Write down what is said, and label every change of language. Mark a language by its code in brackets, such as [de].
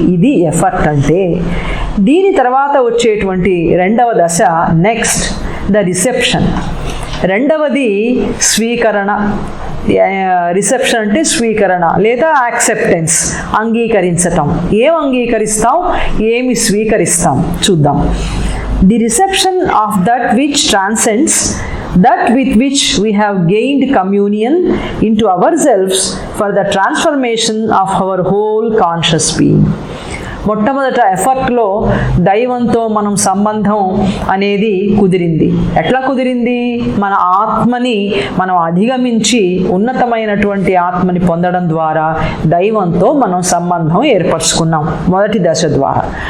[te] ఇది ఎఫర్ట్ అంటే. దీని తర్వాత వచ్చేటువంటి 2వ దశ [en] Next the reception. [te] రెండవది స్వీకరణ. రిసెప్షన్ అంటే స్వీకరణ లేదా యాక్సెప్టెన్స్, అంగీకరించటం. ఏం అంగీకరిస్తాం, ఏమి స్వీకరిస్తాం చూద్దాం. [en] The reception of that which transcends that with which we have gained communion into ourselves for the transformation of our whole conscious being. [te] మొట్టమొదట ఎఫర్ట్లో దైవంతో మనం సంబంధం అనేది కుదిరింది. ఎట్లా కుదిరింది? మన ఆత్మని మనం అధిగమించి ఉన్నతమైనటువంటి ఆత్మని పొందడం ద్వారా దైవంతో మనం సంబంధం ఏర్పరచుకున్నాం మొదటి దశ ద్వారా.